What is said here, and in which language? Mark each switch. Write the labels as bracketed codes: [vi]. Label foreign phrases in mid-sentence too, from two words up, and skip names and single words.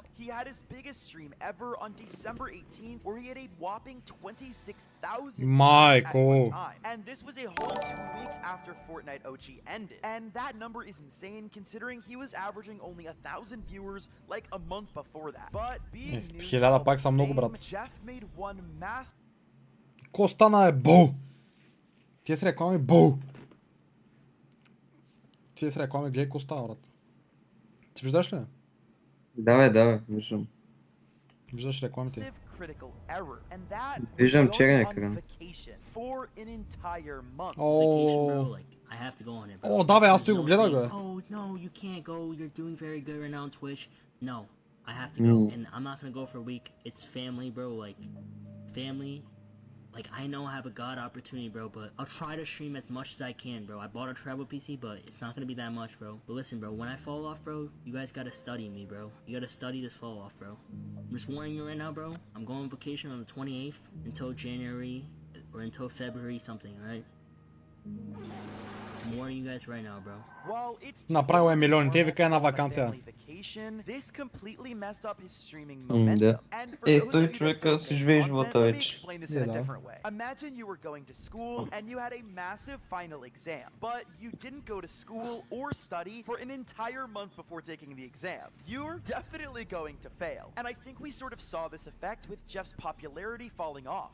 [en] He had his biggest stream ever on December 18th, where he had a whopping 26,000 Michael. at one time. And this was a whole 2 weeks after Fortnite OG ended. And that number is insane considering he was averaging only 1,000 viewers like a month before that. But being new to 1000 all [bg] пак [en] this [bg] са много, [en] fame, [bg] брат. [en] Jeff made one massive [bg] Ко стана е бол? Тия с реклами бол. Тия с реклами гледай ко става, брат. Ти виждаш ли? Да, виждам. Виждаш рекламите? [en] critical error, and that was [bg] Виждам [en] going [bg] черен [en] on [bg] екран. [en] vacation for an entire month. Vacation, bro, [bg] О, [en] like, I have to go on it, bro. [bg] О, да бе, аз [en] There's [bg] той го [en] no [bg] гледах, [en] saying, [bg] бе. [en] Oh, no, you can't go. You're doing very good right now on Twitch. No, I have to go, and I'm not gonna go for a week. It's family, bro. Like, family. Like, I know I have a god opportunity, bro, but I'll try to stream as much as I can, bro. I bought a travel PC, but it's not gonna be that much, bro. But listen, bro, when I fall off, bro, you guys gotta study me, bro. You gotta study this fall off, bro. I'm just warning you right now, bro. I'm going on vacation on the 28th until January or until February something, alright? I'm warning you guys right now, bro. While it's [bg] Направил е [en] totally [bg] милиони. Те [en] normal [bg] вика [en] to [bg] една [en] go on a [bg] вакансия. [en] family vacation, this completely messed up his streaming [bg] Да. [en] momentum. And for [bg] Е, [en] those [bg] той [en] of you that [bg] човека [en] don't [bg] си [en] make [bg] живее [en] content, [bg] живота [en] let me [bg] вече. [en] explain this in a [bg] Да. [en] different way. Imagine you were going to school and you had a massive final exam, but you didn't go to school or study for an entire month before taking the exam. You're definitely going to fail. And I think we sort of saw this effect with Jeff's popularity falling off.